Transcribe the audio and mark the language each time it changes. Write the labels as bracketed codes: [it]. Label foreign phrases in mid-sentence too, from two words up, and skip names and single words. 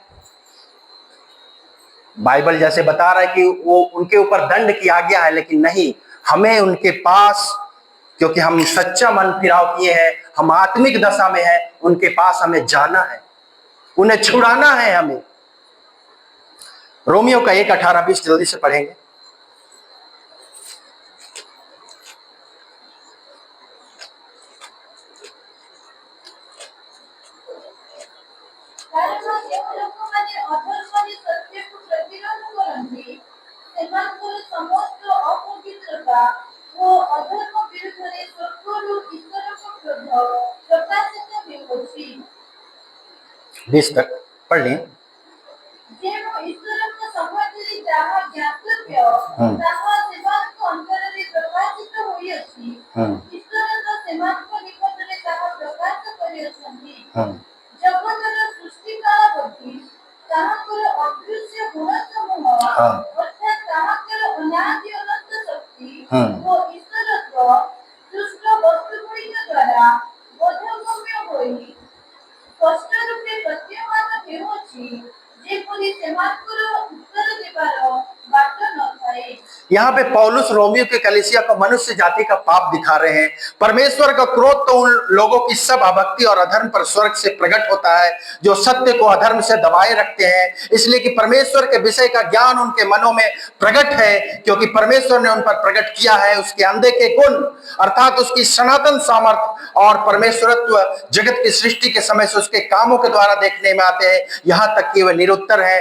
[hi] बाइबल जैसे बता रहा है कि वो उनके ऊपर दंड की आज्ञा है, लेकिन नहीं, हमें उनके पास, क्योंकि हम सच्चा मन फिराव किए हैं, हम आत्मिक दशा में हैं, उनके पास हमें जाना है, उन्हें छुड़ाना है हमें। रोमियो का 1:18-20 जल्दी से पढ़ेंगे। [or] କାରଣ ଯେଉଁ ଲୋକମାନେ ଅଧର୍ମରେ ସତ୍ୟକୁ ପ୍ରତିରୋଧ କରନ୍ତି, ସେମାନଙ୍କର ସମସ୍ତ ଅପବିତ୍ରତା ଓ ଅଧର୍ମ ବିରୁଦ୍ଧରେ ସ୍ୱର୍ଗରୁ ଈଶ୍ୱରଙ୍କ କ୍ରୋଧ ପ୍ରକାଶିତ ହେଉଅଛି। [hi] 20 तक पढ़ लें। [or] ଯେଣୁ ଈଶ୍ୱରଙ୍କ ସମ୍ବନ୍ଧରେ ଯାହା ଜ୍ଞାତବ୍ୟ, ତାହା ସେମାନଙ୍କ ଅନ୍ତରରେ ପ୍ରକାଶିତ ହୋଇଅଛି। ଈଶ୍ୱର ତ ସେମାନଙ୍କ ନିକଟରେ ତାହା ପ୍ରକାଶ କରିଅଛନ୍ତି। ଜଗତର ସୃଷ୍ଟି କାଳବର୍ତ୍ତୀ ତାହାଙ୍କର ଅଦୃଶ୍ୟ ଗୁଣସମୂହ, ଅର୍ଥାତ୍ ତାହାଙ୍କର ଅନାଦି ଅନନ୍ତ ଶକ୍ତି ଓ ଈଶ୍ୱରତ୍ୱ ସୃଷ୍ଟ ବସ୍ତୁଗୁଡ଼ିକ ଦ୍ୱାରା ବୋଧଗମ୍ୟ ହୋଇ ସ୍ପଷ୍ଟ ରୂପେ ପ୍ରତୀୟମାନ ହେଉଅଛି, ଯେପରି ସେମାନଙ୍କର ଉତ୍ତର ଦେବାର ବାଟ ନଥାଏ। [hi] यहाँ पे पौलुस रोमियो के कलीसिया को मनुष्य जाति का पाप दिखा रहे हैं। परमेश्वर का क्रोध तो उन लोगों की सब अभक्ति और अधर्म पर स्वर्ग से प्रकट होता है, जो सत्य को अधर्म से दबाए रखते हैं। इसलिए कि परमेश्वर के विषय का ज्ञान उनके मनों में प्रकट है, क्योंकि परमेश्वर ने उन पर प्रकट किया है उसके अंधे के गुण, अर्थात उसकी सनातन सामर्थ्य और परमेश्वरत्व जगत की सृष्टि के समय से उसके कामों के द्वारा देखने में आते हैं, यहां तक कि वह निरुत्तर है।